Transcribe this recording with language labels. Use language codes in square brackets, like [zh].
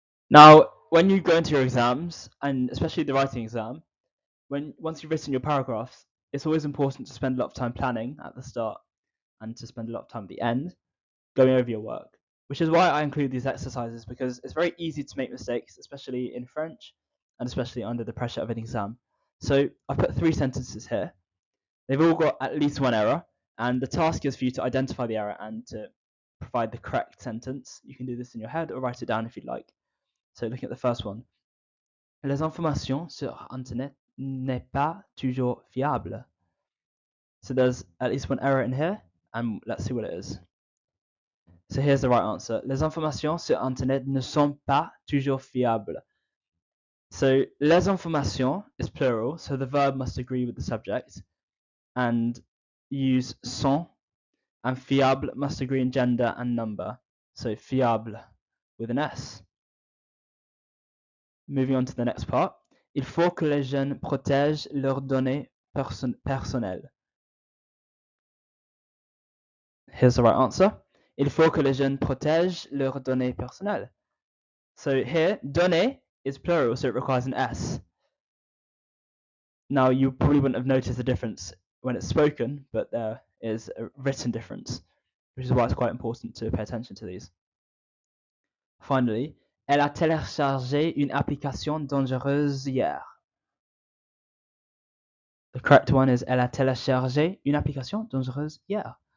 [en] Now, when you go into your exams, and especially the writing exam, once you've written your paragraphs, it's always important to spend a lot of time planning at the start and to spend a lot of time at the end going over your work, which is why I include these exercises, because it's very easy to make mistakes, especially in French and especially under the pressure of an exam. So I've put 3 sentences here. They've all got at least one error, and the task is for you to identify the error and to provide the correct sentence. You can do this in your head or write it down if you'd like. So looking at the first one. [fr] Les informations sur Internet n'est pas toujours fiable. [en] So there's at least one error in here, and let's see what it is. So here's the right answer. [fr] Les informations sur Internet ne sont pas toujours fiables. [en] So les informations is plural, so the verb must agree with the subject and use sont, and fiable must agree in gender and number. So fiable with an S. Moving on to the next part. [fr] Il faut que les jeunes protègent leurs données personnelles. [en] Here's the right answer. [fr] Il faut que les jeunes protègent leurs données personnelles. [en] So here, [fr] données [en] is plural, so it requires an S. Now, you probably wouldn't have noticed the difference when it's spoken, but there is a written difference, which is why it's quite important to pay attention to these. [fr] Finally, elle a téléchargé une application dangereuse hier. [en] The correct one is [fr] elle a téléchargé une application dangereuse hier.